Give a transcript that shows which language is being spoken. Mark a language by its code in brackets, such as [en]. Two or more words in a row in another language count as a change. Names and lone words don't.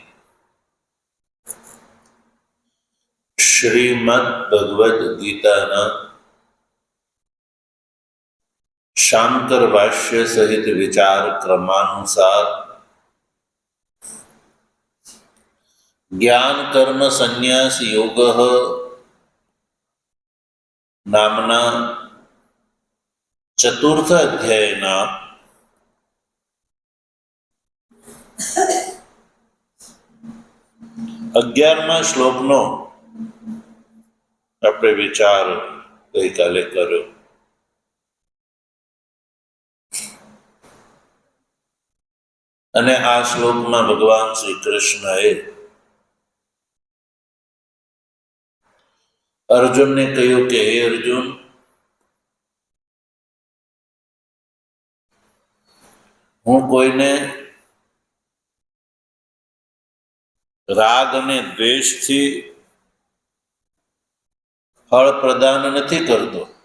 [gu] શ્રીમદ્ ભગવદ ગીતાના શાંકર ભાષ્ય સહિત વિચાર ક્રમાનુસાર જ્ઞાન કર્મ સંન્યાસ યોગ નામના ચતુર્થ અધ્યાયના 11મા શ્લોકનો આપણે વિચાર ગઈકાલે કર્યો અને આ શ્લોકમાં ભગવાન શ્રી કૃષ્ણએ અર્જુનને કહ્યું કે હે અર્જુન, હું કોઈને રાગ અને દ્વેષથી ફળ પ્રદાન નથી કરતો,